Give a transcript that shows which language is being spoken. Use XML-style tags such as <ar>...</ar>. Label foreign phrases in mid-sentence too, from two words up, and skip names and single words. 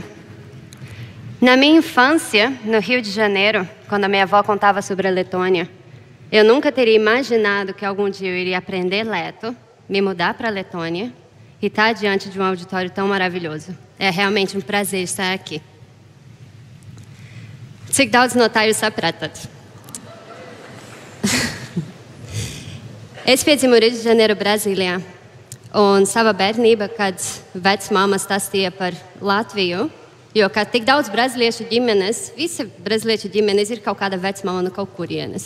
<pt>Na minha infância, no Rio de Janeiro, quando a minha avó contava sobre a Letônia, eu nunca teria imaginado que algum dia eu iria aprender leto, me mudar para a Letônia e estar diante de um auditório tão maravilhoso. É realmente um prazer estar aqui.</pt> <lv>Cik daudz no tā jūs sapratat? Es piedzimu Rio de Janeiro, Brazīlijā. Un savā bērnībā, kad vecmāma stāstīja par Latviju, jo kā tik daudz brazīliešu ģimenes, visi brazīliešu ģimenes ir kaut kāda vecmāma no kaut kurienes.</lv>